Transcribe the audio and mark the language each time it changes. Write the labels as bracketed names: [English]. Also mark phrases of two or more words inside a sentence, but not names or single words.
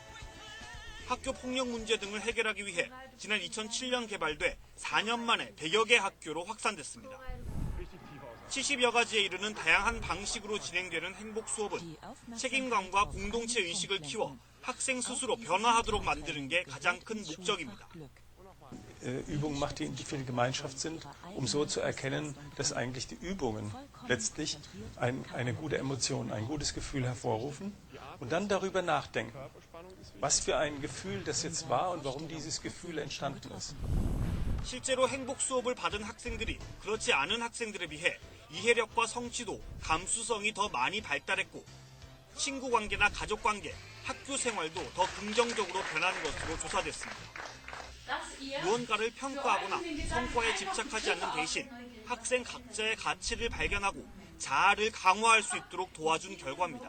[Korean] 학교 폭력 문제 등을 해결하기 위해 지난 2007년 개발돼 4년 만에 100여 개 학교로 확산됐습니다. 70여 가지에 이르는 다양한 방식으로 진행되는 행복 수업은 책임감과 공동체 의식을 키워 학생 스스로 변화하도록 만드는 게 가장 큰 목적입니다. [German] Übungen macht, die für die Gemeinschaft sind, um so zu erkennen, dass eigentlich die Übungen letztlich eine gute Emotion, ein gutes Gefühl hervorrufen und dann darüber nachdenken, was für ein Gefühl das jetzt war und warum dieses Gefühl entstanden ist. [Korean] 실제로 행복 수업을 받은 학생들이 그렇지 않은 학생들에 비해 이해력과 성취도, 감수성이 더 많이 발달했고 친구 관계나 가족 관계, 학교 생활도 더 긍정적으로 변한 것으로 조사됐습니다. 무언가를 평가하거나 성과에 집착하지 않는 대신 학생 각자의 가치를 발견하고 자아를 강화할 수 있도록 도와준 결과입니다.